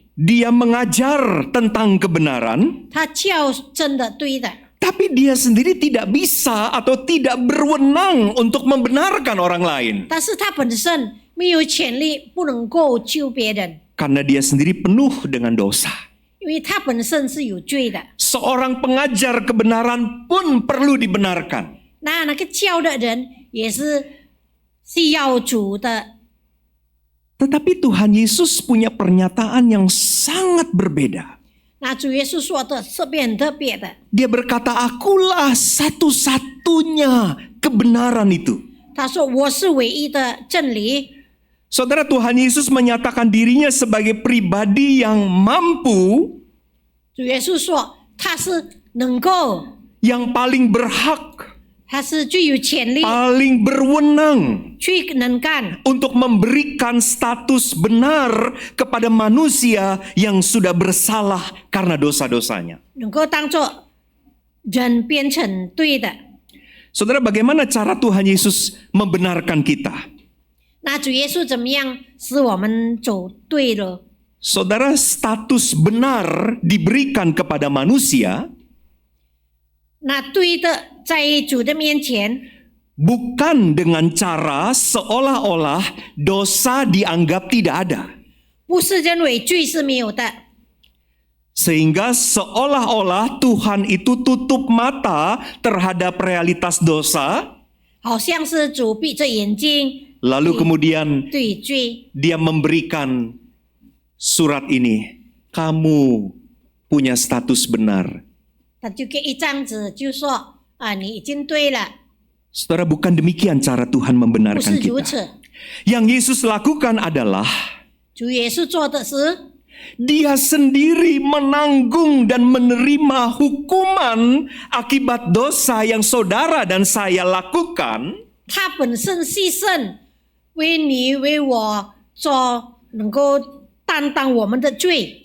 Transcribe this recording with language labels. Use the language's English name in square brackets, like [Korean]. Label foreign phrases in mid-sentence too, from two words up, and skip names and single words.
[Indonesian] dia mengajar tentang kebenaran, [Chinese] 他教真的对的， [Indonesian] tapi dia sendiri tidak bisa atau tidak berwenang untuk membenarkan orang lain. [Chinese] 但是他本身没有权利不能够救别人， [Indonesian] Karena dia sendiri penuh dengan dosa. [Chinese] 因为他本身是有罪的。 [Indonesian] Seorang pengajar kebenaran pun perlu dibenarkan. [Chinese] 那个教的人也是要主的， [Indonesian] Tetapi Tuhan Yesus punya pernyataan yang sangat berbeda. [Chinese] 那主耶稣说的是很特别的。 [Indonesian] Dia berkata, akulah satu-satunya kebenaran itu. [Chinese] 他说我是唯一的真理。 [Indonesian] Saudara, Tuhan Yesus menyatakan dirinya sebagai pribadi yang mampu, [Chinese] 主耶稣说他是能够， [Indonesian] yang paling berhak, [Chinese] 他是最有权利 [Indonesian] paling berwenang [Chinese] 去能干， [Indonesian] untuk memberikan status benar kepada manusia yang sudah bersalah karena dosa-dosanya. [Chinese] 能够当作人变成对的。 [Indonesian] Saudara, bagaimana cara Tuhan Yesus membenarkan kita? [Chinese] 那主耶稣怎么样使我们走对了？ [Indonesian] Saudara, status benar diberikan kepada manusia [Chinese] 那对的在主的面前， [Indonesian] bukan dengan cara seolah-olah dosa dianggap tidak ada. [Chinese] 不是认为罪是没有的， [Indonesian] Sehingga seolah-olah Tuhan itu tutup mata terhadap realitas dosa, [Chinese] 好像是主闭着眼睛 [Indonesian] lalu kemudian [Chinese] 对罪， [Indonesian] dia memberikan surat ini. Kamu punya status benar. [Chinese] 他就给一张纸，就说啊，你已经对了， [Indonesian] Saudara, bukan demikian cara Tuhan [Chinese] 不 [Indonesian] membenarkan [Chinese] 是如 [Indonesian] kita. [Chinese] 此。 [Indonesian] Yang Yesus lakukan adalah [Chinese] 主耶稣做的是， [Indonesian] dia sendiri menanggung dan menerima hukuman akibat dosa yang saudara dan saya lakukan, [Chinese] 他本身牺牲，为你为我做，能够担当我们的罪，